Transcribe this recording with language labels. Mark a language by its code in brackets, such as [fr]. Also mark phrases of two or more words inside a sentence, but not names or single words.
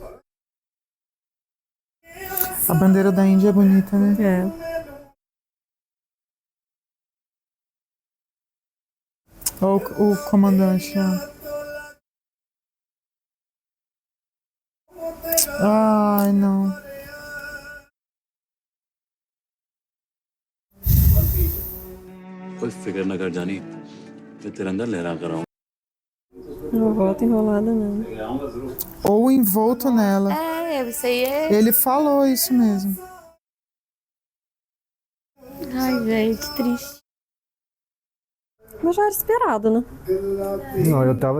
[pt] A bandeira da Índia é bonita, né? Olha o comandante, ó. Ai, não. [hi] कोई फिक्र न कर जानी मैं तिरंगा लहरा कर रहा हूँ [pt] Não volta enrolada, não. Ou envolto nela. Isso aí é... Ele falou isso mesmo. Ai, velho, que triste. Mas já era esperado, né? Não, eu tava...